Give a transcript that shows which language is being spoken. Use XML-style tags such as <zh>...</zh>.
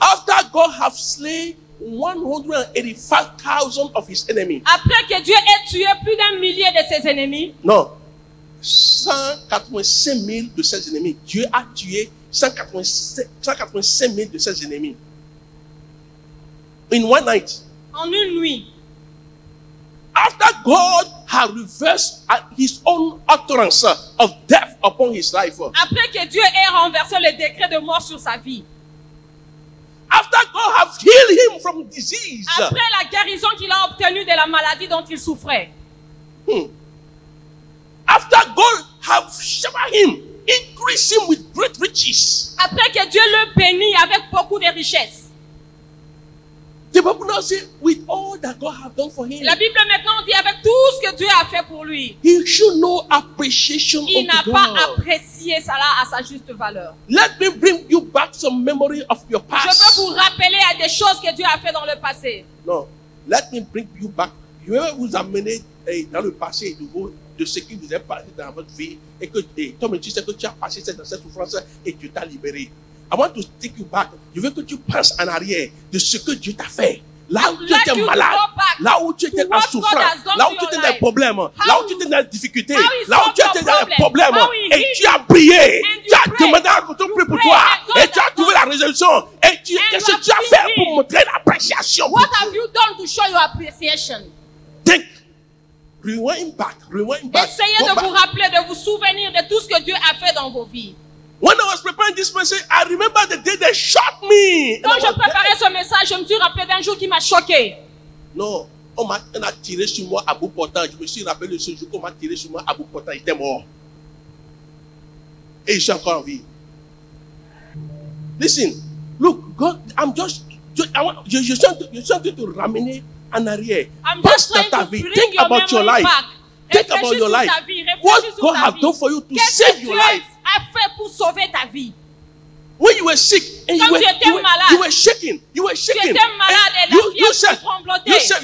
<en>After God have slain 185,000 of his enemies.</en> <fr>Après que Dieu ait tué plus d'1 millier de ses ennemis, Non. 185 000 de ses ennemis. Dieu a tué 185 000 de ses ennemis.</fr> <en>In one night.</en> <fr>en une nuit.</fr> <en>After God had reversed his own utterance of death upon his life.</en> <fr>Après que Dieu ait renversé le décret de mort sur sa vie.</fr> <en>After God have healed him from disease.</en> <fr>Après la guérison qu'il a obtenue de la maladie dont il souffrait.</fr> <en>After God have showered him, increased him with great riches.</en> <fr>Après que Dieu le bénit avec beaucoup de richesses.</fr> <en>The Bible now says, with all that God have done for him,</en> <fr>La Bible maintenant dit avec tout ce que Dieu a fait pour lui,</fr> <en>he should know appreciation</en> <fr>il n'a</fr> <en>unto</en> <fr>pas</fr> <en>God.</en> <fr>apprécié cela à sa juste valeur.</fr> <en>Let me bring you back some memory of your</en> <fr>Je</fr> <en>past.</en> <fr>veux vous rappeler à des choses que Dieu a fait dans le passé.</fr> <en>Non, let me bring you back.</en> <fr>Je vais vous amener dans le passé de ce qui vous est passé dans votre vie et que toi-même tu sais que tu as passé dans cette souffrance et Dieu t'a libéré.</fr> <en>I want to take you back.</en> <fr>Je veux que tu penses en arrière de ce que Dieu t'a fait. Là où tu étais malade, là où tu étais en souffrance, là où tu étais dans les problèmes, là où tu étais dans les difficultés, là où tu étais dans les problèmes, et tu as prié, tu as demandé à qu'on prie pour toi, et tu as trouvé la résolution, et qu'est-ce que tu as fait pour montrer l'appréciation?</fr> <en>What have you done to show your appreciation? Think, rewind back.</en> <fr>Essayez de vous rappeler, de vous souvenir de tout ce que Dieu a fait dans vos vies.</fr> <en>When I was preparing this message, I remember the day they shot me.</en> <fr>Quand je préparais ce message, je me suis rappelé d'un jour qui m'a choqué. Non, on m'a tiré sur moi à bout portant. Je me suis rappelé de ce jour qu'on m'a tiré sur moi à bout portant. Il était mort. Et je suis encore en vie.</fr> <en>Listen, look, God,</en> <fr>je suis en train de te ramener en arrière. Pense dans ta vie.</fr> <en>Think about your life.</en> <fr>Think about your life.</fr> <en>What God has done for you to save your life.</en> <fr>A fait pour sauver ta vie.</fr> <en>When you were sick and you were shaking,</en> <fr>Tu étais malade et la fièvre tremblotait.</fr>